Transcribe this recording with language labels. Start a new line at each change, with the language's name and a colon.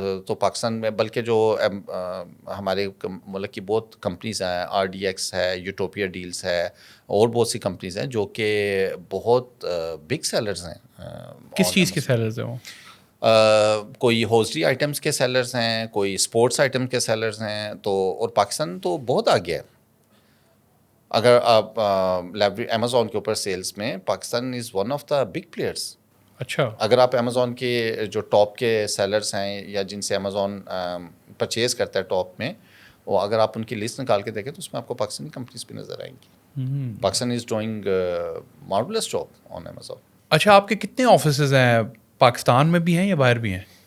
Urdu: تو پاکستان میں بلکہ جو ہمارے ملک کی بہت کمپنیز ہیں, RDX ہے, یوٹوپیا ڈیلز ہے, اور بہت سی کمپنیز ہیں جو کہ بہت بگ سیلرز ہیں. کس چیز کے سیلرز ہیں وہ؟ کوئی ہوزری آئٹمس کے سیلرز ہیں, کوئی اسپورٹس آئٹم کے سیلرز ہیں. تو اور پاکستان تو بہت آگے ہے. اگر آپ امیزون کے اوپر سیلس میں, Pakistan
English: Is one of the big players.
Urdu: اچھا, اگر آپ امیزون کے جو ٹاپ کے سیلرس ہیں یا جن سے امیزون پرچیز کرتا ہے ٹاپ میں, وہ اگر آپ ان کی لسٹ نکال کے دیکھیں تو اس میں آپ کو پاکستانی کمپنیز بھی نظر آئیں گی.
English: Pakistan is doing marvellous job on Amazon.
Urdu: اچھا, آپ کے کتنے آفیسز ہیں؟ پاکستان میں بھی ہیں یا باہر بھی ہیں؟